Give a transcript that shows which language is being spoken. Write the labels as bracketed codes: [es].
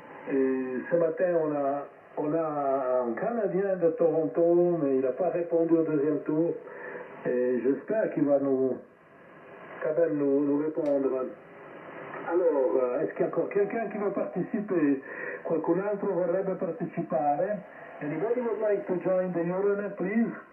[fr] Et ce matin on a un Canadien de Toronto, mais il n'a pas répondu au deuxième tour et j'espère qu'il va quand même nous répondre. Alors, est-ce qu'il y a encore quelqu'un qui veut participer? [it] Qualcun altro vorrebbe partecipare? [en] Anybody would like to join the Euronet, please?